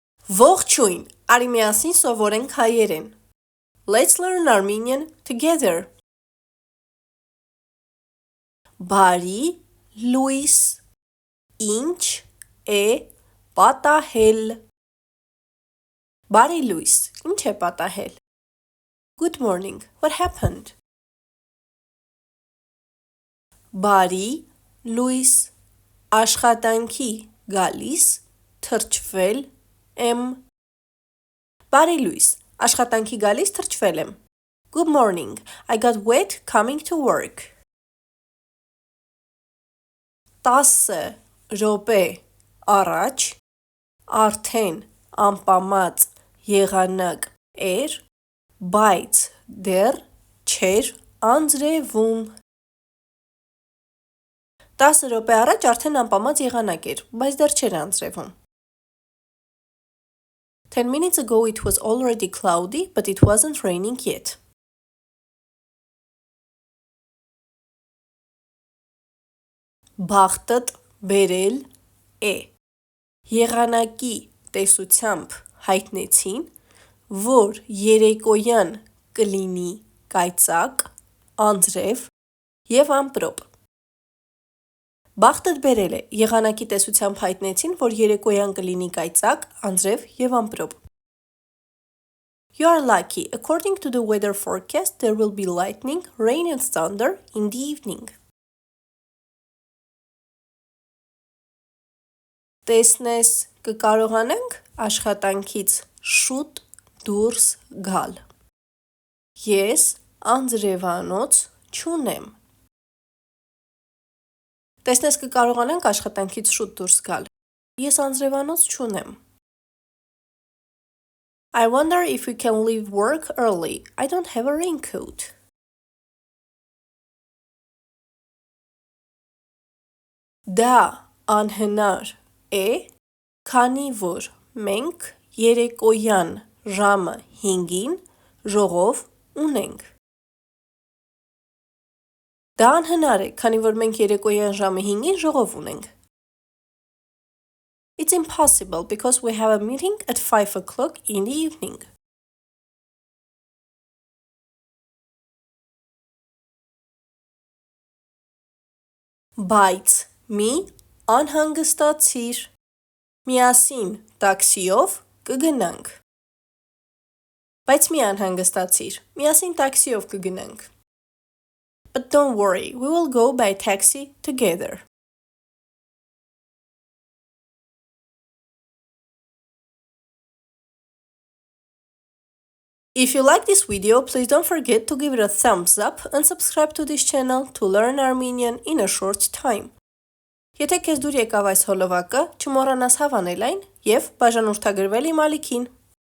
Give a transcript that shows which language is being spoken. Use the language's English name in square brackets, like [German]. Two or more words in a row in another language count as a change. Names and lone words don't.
[Armenian] Ողջույն, արի միասին սովորենք հայերեն։ [English] Let's learn Armenian together. [Armenian] Բարի լույս, ինչ է պատահել։ Բարի լույս, ինչ է պատահել։ [English] Good morning, what happened? [Armenian] Բարի լույս, աշխատանքի գալիս, թրջվել եմ։ Բարի լույս, աշխատանքի գալիս թրջվել եմ։ [English] Good morning, I got wet coming to work. [Armenian] 10 րոպե առաջ արդեն անպամած եղանակ էր, բայց դեռ չէր անձրևում։ 10 րոպե առաջ արդեն անպամած եղանակ էր, բայց դեռ չէր անձրևում։ [English] 10 minutes ago it was already cloudy, but it wasn't raining yet. [Armenian] Բախտդ բերել է։ Եղանակի տեսությամբ հայտնեցին, որ երեկոյան կլինի կայծակ, անձրև և ամպրոպ։ Բախտդ բերել է։ Եղանակի տեսությամբ հայտնեցին, որ երեկոյան կլինի կայծակ, անձրև և ամպրոպ։ [English] You are lucky. According to the weather forecast, there will be lightning, rain and thunder in the evening. [Armenian] Տեսնես կկարողանանք աշխատանքից շուտ դուրս գալ։ Ես անձրևանոց չունեմ։ Տեսնես կկարողանանք աշխատանքից շուտ դուրս գալ։ Ես անձրևանոց չունեմ։ [English] I wonder if we can leave work early. I don't have a raincoat. [Armenian] Դա անհնար է, քանի որ մենք երեկոյան ժամը 5-ին ժողով ունենք։ Դա անհնար է, քանի որ մենք երեկոյան ժամը 5-ին ժողով ունենք։ [English] It's impossible because we have a meeting at 5 o'clock in the evening. [Armenian] Բայց մի անհանգստացիր, միասին տաքսիով կգնանք։ Բայց մի անհանգստացիր, միասին տաքսիով կգնանք։ [English] But don't worry, we will go by taxi together. If you like this video, please don't forget to give it a thumbs up and subscribe to this channel to learn Armenian in a short time. [Armenian] Եթե քեզ դուր եկավ այս հոլովակը, չմոռանաս հավանել այն և բաժանորդագրվել իմ ալիքին։